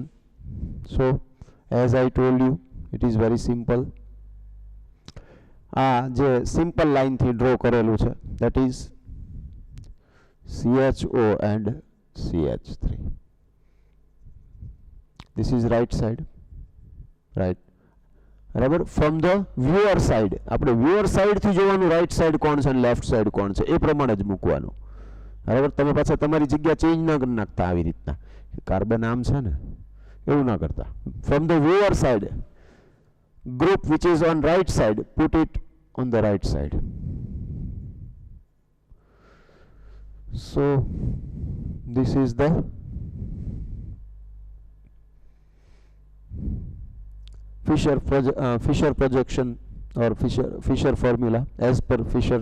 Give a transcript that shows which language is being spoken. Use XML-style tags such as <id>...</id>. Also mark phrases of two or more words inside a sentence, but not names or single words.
<en>So as I told you, it is very simple.</en> <gu>જે</gu> <en>simple line</en> <gu>થી draw કરેલું છે,</gu> <en>that is CHO and CH3. This is right side, right?</en> <gu>બરાબર?</gu> <en>From the viewer side,</en> <gu>આપણે</gu> <en>viewer side</en> <gu>થી જોવાનું</gu> <en>right side</en> <gu>કોણ છે અને</gu> <en>left side</en> <gu>કોણ છે, એ પ્રમાણે જ મૂકવાનું. બરાબર? તમે પાછા તમારી જગ્યા ચેન્જ ના કરી નાખતા આવી રીતના, કાર્બન આમ છે ને, એવું ના કરતા.</gu> <en>From the viewer side, group which is on right side, put it on the right side. So this is the Fisher projection or Fisher formula as per Fisher.</en>